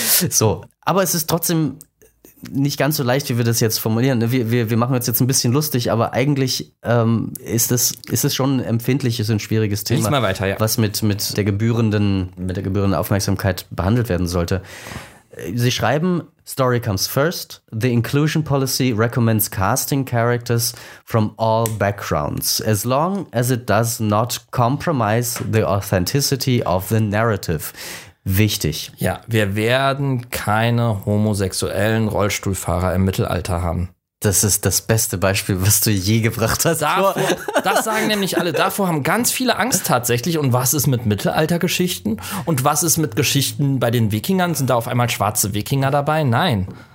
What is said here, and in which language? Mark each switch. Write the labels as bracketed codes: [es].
[de] So, aber es ist trotzdem nicht ganz so leicht, wie wir das jetzt formulieren. Wir machen uns jetzt ein bisschen lustig, aber eigentlich ist es schon ein empfindliches und schwieriges Thema. Lies mal weiter, ja. Was mit der gebührenden Aufmerksamkeit behandelt werden sollte. Sie schreiben, [en] story comes first. The inclusion policy recommends casting characters from all backgrounds, as long as it does not compromise the authenticity of the narrative. [de] Wichtig. Ja, wir werden keine homosexuellen Rollstuhlfahrer im Mittelalter haben. Das ist das beste Beispiel, was du je gebracht hast. Davor, das sagen nämlich alle. Davor haben ganz viele Angst tatsächlich. Und was ist mit Mittelaltergeschichten? Und was ist mit Geschichten bei den Wikingern? Sind da auf einmal schwarze Wikinger dabei? Nein.